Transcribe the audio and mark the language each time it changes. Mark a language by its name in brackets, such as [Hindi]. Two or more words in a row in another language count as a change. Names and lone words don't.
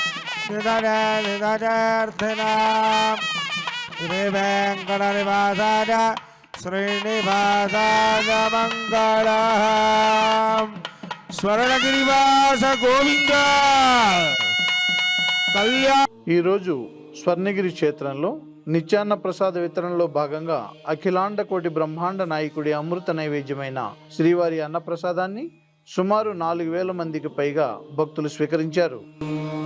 [Sanskrit] निदर्थिनां श्री वेंकटनिवासाय श्रीनिवासाय मंगलम् स्वर्णगिरिवास गोविंद कल्याण. [Telugu] ఈరోజు స్వర్ణగిరి క్షేత్రంలో నిత్యాన్న ప్రసాద వితరణలో భాగంగా అఖిలాండ కోటి బ్రహ్మాండ నాయకుడి అమృత నైవేద్యమైన శ్రీవారి అన్నప్రసాదాన్ని సుమారు 4,000 మందికి పైగా భక్తులు స్వీకరించారు.